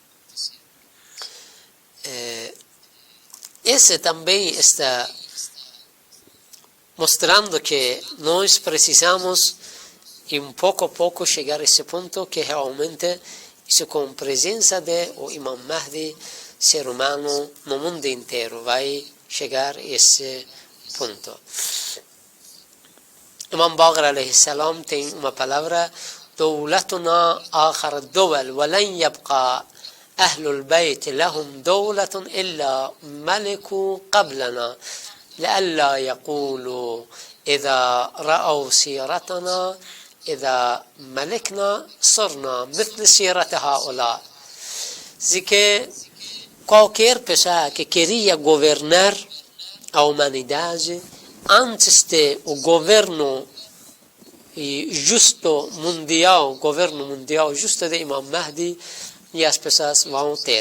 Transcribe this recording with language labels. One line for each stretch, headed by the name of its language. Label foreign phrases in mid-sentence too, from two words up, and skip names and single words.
Portuguese: Esse também está mostrando que nós precisamos, e pouco a pouco, chegar a esse ponto que realmente, isso com a presença do Imam Mahdi, ser humano no mundo inteiro vai chegar a esse ponto. Imam Baqir
Arabic: عليه السلام
Portuguese: tem uma palavra:
Arabic: دولتنا آخر الدول ولن يبقى أهل البيت لهم دولة إلا ملك قبلنا لئلا يقولوا إذا رأوا سيرتنا إذا ملكنا صرنا مثل سيرة هؤلاء.
Portuguese: Assim que qualquer pessoa que queria governar a humanidade antes de o governo justo mundial, governo mundial justo de Imam Mahdi, e as pessoas vão ter.